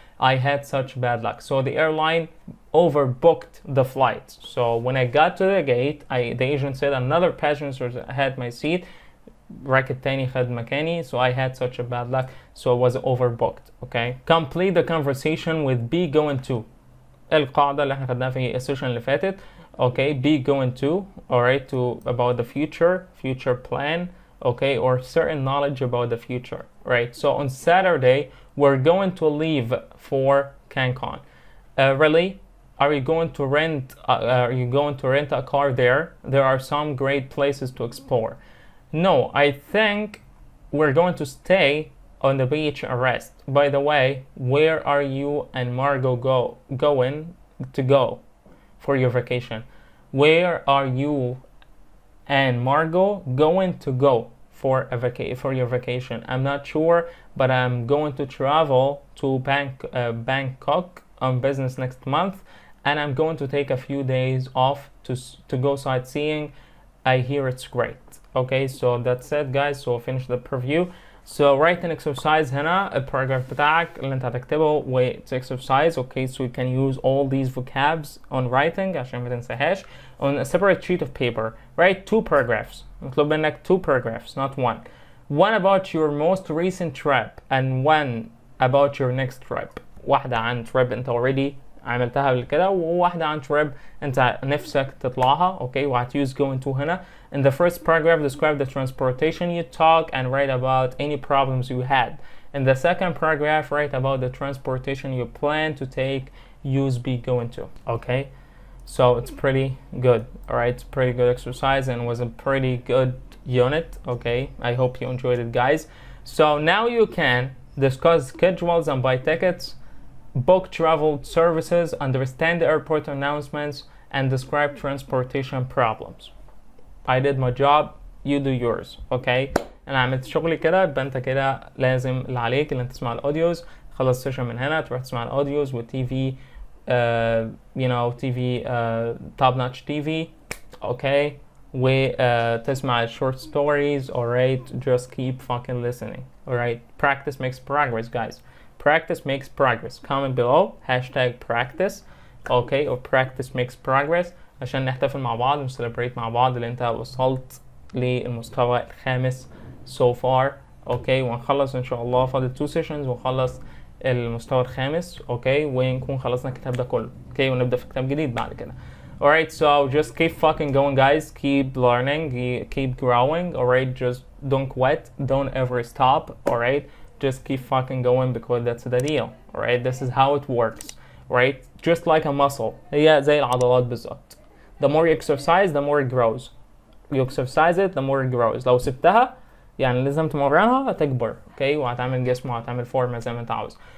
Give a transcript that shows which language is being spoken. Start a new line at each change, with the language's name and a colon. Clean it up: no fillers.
English: I had such bad luck. So the airline overbooked the flight. So when I got to the gate, the agent said another passenger had my seat.
Arabic: راكب تاني خد مكاني.
English: So I had such a bad luck. So it was overbooked. Okay. Complete the conversation with be going to.
Arabic: القاعدة اللي احنا خدناها في السيشن اللي فاتت.
English: Okay. Be going to. Alright. To about the future plan. Okay. Or certain knowledge about the future. Right. So on Saturday, we're going to leave for Cancun. Really? Are you going to rent a car there? There are some great places to explore. No, I think we're going to stay on the beach and rest. By the way, where are you and Margot going to go for your vacation? Where are you and Margot going to go for your vacation? I'm not sure, but I'm going to travel to Bangkok on business next month, and I'm going to take a few days off to go sightseeing. I hear it's great. Okay, so that's it, guys. So finish the preview. So write an exercise
Arabic: هنا الباراجراف بتاعك اللي انت هتكتبه و
English: it's exercise. Okay, so you can use all these vocabs on writing
Arabic: عشان ما تنساهاش.
English: On a separate sheet of paper write 2 paragraphs.
Arabic: مطلوب منك
English: 2 paragraphs not one. One about your most recent trip and one about your next trip.
Arabic: واحدة عن trip انت already عملتها قبل كده وواحدة عن trip انت نفسك تطلعها.
English: Okay, وهتuse going to هنا. In the first paragraph, describe the transportation you took and write about any problems you had. In the second paragraph, write about the transportation you plan to take, use, be, going to. Okay, so it's pretty good. All right, it's pretty good exercise and was a pretty good unit. Okay, I hope you enjoyed it, guys. So now you can discuss schedules and buy tickets, book travel services, understand the airport announcements, and describe transportation problems. I did my job, you do yours.
Arabic: Okay, انا عملت شغلي كده. يبقى انت كده لازم اللي عليك اللي انت تسمع الاوديوز. خلص سيشن من هنا تروح تسمع الاوديوز والتي في you know تي في top notch تي في. Okay, وتسمع short stories.
English: Alright, just keep fucking listening. Alright, practice makes progress, guys. Practice makes progress. Comment below #practice.
Arabic: Okay, or practice makes progress عشان نحتفل مع بعض ونسليبريت مع بعض اللي انت وصلت للمستوى الخامس so far. اوكي، ونخلص ان شاء الله فاضل 2 sessions ونخلص المستوى الخامس. اوكي، ونكون خلصنا الكتاب ده كله. اوكي، ونبدأ في كتاب جديد بعد كده.
English: Alright, so just keep fucking going, guys. Keep learning, keep growing. Alright, just don't quit, don't ever stop. Alright, just keep fucking going because that's the deal. Alright, this is how it works. Right, just like a muscle.
Arabic: هي زي العضلات بالظبط.
English: The more you exercise, the more it grows. You exercise it, the more it grows.
Arabic: لو سبتها يعني لازم تمرنها هتكبر. اوكي، وهتعمل جسم وهتعمل فورمة زي ما انت عاوز.